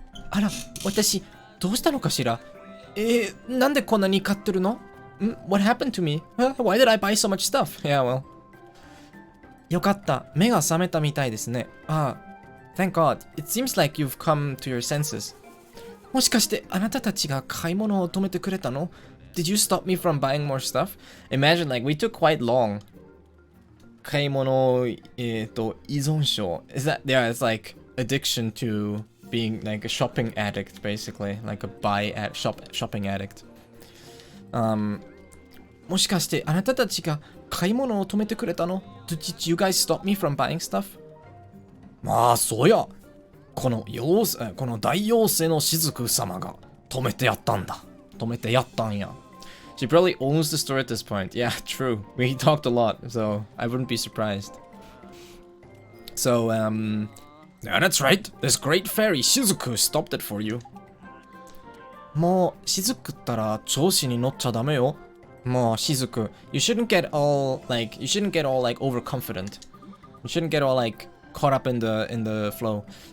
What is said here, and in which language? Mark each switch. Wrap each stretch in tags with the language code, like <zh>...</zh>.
<ja>あら、私、どうしたのかしら？なんでこんなに買ってるの？</ja> <en>What happened to me? Why did I buy so much stuff? Yeah, well.</en> <ja>よかった。目が覚めたみたいですね。</ja> <en>ああ、thank God. It seems like you've come to your senses.</en> <ja>もしかしてあなたたちが買い物を止めてくれたの?</ja> <en>Did you stop me from buying more stuff? Imagine like we took quite long.</en> <ja>買い物依存症.</ja> <en>Is that, yeah, it's like addiction to being like a shopping addict basically. Like a shopping addict.</en> <ja>もしかしてあなたたちが買い物を止めてくれたの?</ja> <en>Did you guys stop me from buying stuff?</en> <ja>まあそうや。この大妖精の雫様が止めてやったんだ。止めてやったんや。</ja> <en>She probably owns the store at this point. Yeah, true. We talked a lot, so I wouldn't be surprised. So, yeah, that's right. This great fairy Shizuku stopped it for you.</en> <ja>もう雫ったら調子に乗っちゃダメよ。</ja> <en>もう雫 you shouldn't get all like overconfident. You shouldn't get all like caught up in the flow.</en>